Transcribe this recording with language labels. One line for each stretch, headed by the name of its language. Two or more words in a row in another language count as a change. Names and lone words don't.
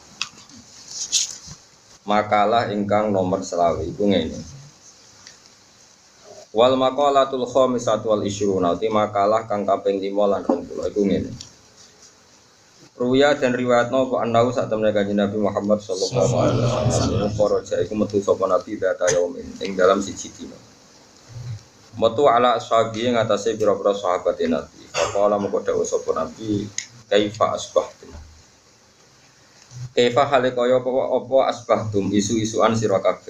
Javanese: Makalah ingkang nomor selawe iku ngene.
Arabic: Wal maqalatul khamisatu wal ishrun.
Javanese: Utai makalah kang kaping 5 lan 20 iku ngene. Ruya dan riwayatno kok anau sak temene Kanjeng Nabi Muhammad
Arabic: sallallahu alaihi wasallam faraja
Javanese: iku metu sapa nabi
Arabic: data yaumin
Javanese: ing dalam siji dina. Metu
Arabic: ala ashabi
Javanese: ing atase pira-pira sahabat Nabi. Faqala moko dawuh sapa nabi
Arabic: kaifa asbahtum.
Javanese: Kaifa hale kaya apa asbahtum isu-isuan sira kabeh.